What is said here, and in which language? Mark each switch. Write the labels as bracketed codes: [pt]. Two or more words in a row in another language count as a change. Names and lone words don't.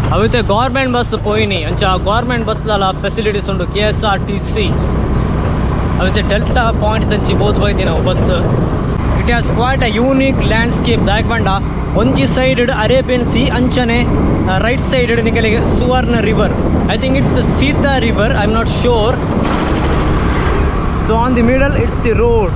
[tcy] ಅವತ್ತೆ [en] government bus [tcy] ಪೋಯಿನಿ ಅಂಚ ಗೌರ್ಮೆಂಟ್ ಬಸ್ಲ ಫೆಸಿಲಿಟೀಸ್ ಉಂಡು KSRTC ಅವತ್ತೆ ಡೆಲ್ಟಾ ಪಾಯಿಂಟ್ ದಂಚಿ ಬೋದು ಬೈತಿ ನಾವು ಬಸ್. [en] it has quite a unique landscape [tcy] ದಾಯಕ್ ಬಂಡ ಒಂಜಿ ಸೈಡ್ ಅರೇಬಿಯನ್ ಸಿ ಅಂಚನೆ [en] right side [tcy] ನಿಕಲಿಗೆ ಸುವರ್ಣ ರಿವರ್. [en] I think it's Sita river, I am not sure. So on the middle it's the road.